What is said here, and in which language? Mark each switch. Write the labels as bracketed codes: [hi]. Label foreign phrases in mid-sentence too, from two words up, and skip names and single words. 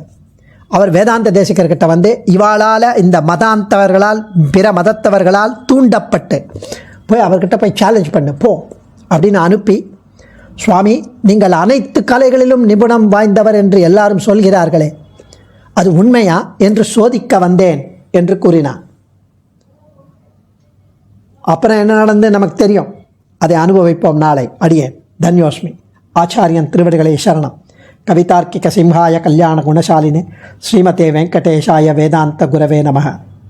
[ta] அவர் வேதாந்த தேசிகர்கிட்ட வந்து இவாளால் இந்த மதாந்தவர்களால் பிற மதத்தவர்களால் தூண்டப்பட்டு போய் அவர்கிட்ட போய் சேலஞ்ச் பண்ணு போ அப்படின்னு அனுப்பி, சுவாமி நீங்கள் அனைத்து கலைகளிலும் நிபுணம் வாய்ந்தவர் என்று எல்லாரும் சொல்கிறார்களே, அது உண்மையா என்று சோதிக்க வந்தேன் என்று கூறினார். அப்புறம் என்ன நடந்து நமக்கு தெரியும், அதை அனுபவிப்போம் நாளை. அடியேன் தன்யோஸ்மி. ஆச்சாரியன் திருவடிகளே சரணம். [sa] कवितार्किक सिंहाय कल्याण गुणशालिने श्रीमते वेङ्कटेशाय वेदान्त गुरवे नमः.